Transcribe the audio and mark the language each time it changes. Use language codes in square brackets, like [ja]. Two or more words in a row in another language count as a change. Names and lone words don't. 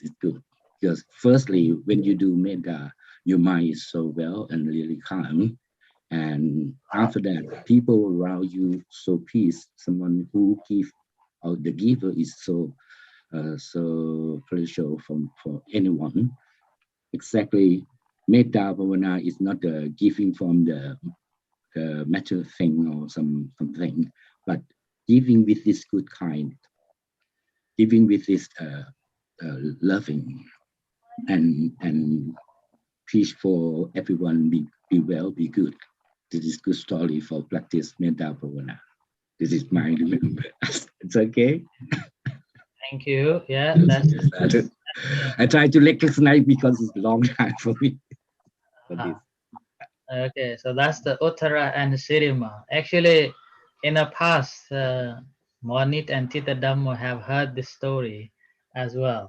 [en] Is good because firstly, when you do metta, your mind is so well and really calm, and after that, people around you so peace. Someone who give or the giver is so precious for anyone. Exactly, [pi] metta bhavana [en] is not the giving from the matter thing or something, but giving with this good kind, giving with this loving and peace for everyone. Be well, be good. This is good story for practice [pi] metta bhavana. [en] This is my remembrance. It's okay. Thank you. Yeah, that's I try to recognize because it's a long time for me. For this. Okay, so that's the Uttara and Sirima. Actually, in the past, Monit and Tita Dhammo have heard this story as well.